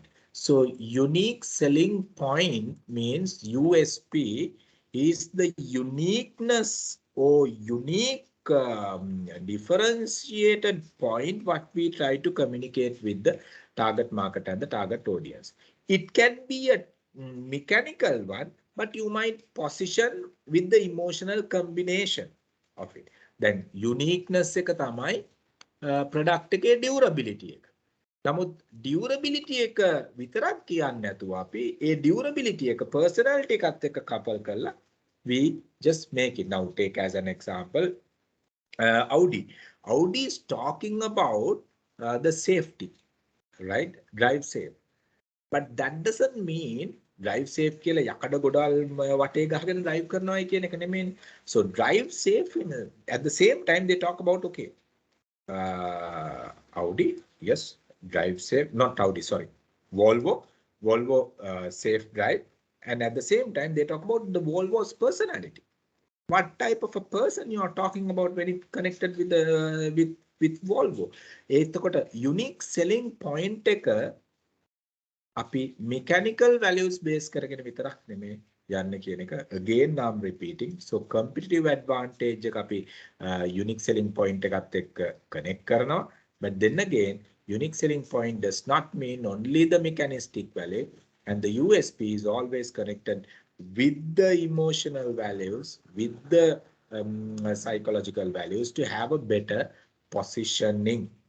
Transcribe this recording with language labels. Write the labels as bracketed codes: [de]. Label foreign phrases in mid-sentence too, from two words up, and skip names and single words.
[en] So unique selling point means USP is the uniqueness or unique differentiated point what we try to communicate with the target market and the target audience. It can be a mechanical one, but you might position with the emotional combination of it. Then uniqueness [si] එක තමයි product එකේ durability එක. නමුත් durability එක විතරක් කියන්නේ නැතුව අපි ඒ durability එක personality එකත් එක්ක couple කරලා [en] we just make it. Now take as an example Audi. Audi is talking about the safety, right? Drive safe. But that doesn't mean drive safe [si] කියලා යකඩ ගොඩාල් වටේ ගහගෙන drive කරනවායි කියන එක නෙමෙයි. [en] So drive safe at the same time they talk about okay. Audi, yes, drive safe, not Audi, sorry. Volvo safe drive. And at the same time they talk about the Volvo's personality. What type of a person you are talking about when it connected with the with Volvo? [si] එතකොට [en] unique selling point [si] එක අපි [en] mechanical values [si] base කරගෙන විතරක් නෙමෙයි යන්නේ කියන එක. [en] Again I'm repeating. So competitive advantage [si] එක අපි [en] unique selling point [si] එකත් එක්ක [en] connect කරනවා. But then again unique selling point does not mean only the mechanistic value, and the USP is always connected with the emotional values, with the psychological values to have a better positioning.